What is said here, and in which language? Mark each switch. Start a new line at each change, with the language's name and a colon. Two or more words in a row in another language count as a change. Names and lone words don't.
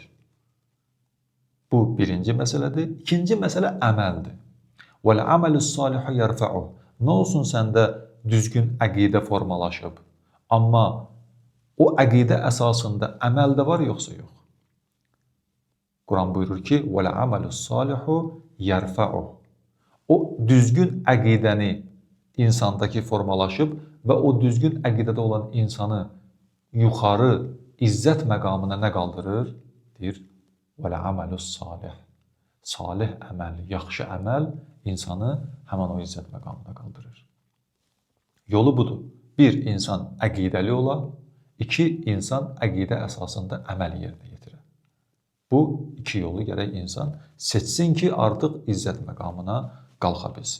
Azerbaijani: Bu birinci məsələdir. İkinci məsələ əməldir.
Arabic: والعمل الصالح يرفع.
Azerbaijani: Nə olsun səndə düzgün əqidə formalaşıb, amma o əqidə əsasında əməl də var yoxsa yox? Quran buyurur ki,
Arabic: وَالْعَمَلُ الصَّالِحُ يَرْفَعُهُ.
Azerbaijani: O düzgün əqidəni insandakı formalaşıb və o düzgün əqidədə olan insanı yuxarı izzət məqamına nə qaldırır? Deyir,
Arabic: وَالْعَمَلُ الصَّالِحُ.
Azerbaijani: Salih əməl, yaxşı əməl insanı həmən o izzət məqamına qaldırır. Yolu budur. Bir, insan əqidəli ola. İki, insan əqidə əsasında əməl yerinə yetirə. Bu iki yolu gərək insan seçsin ki, artıq izzət məqamına qalxa bilsin.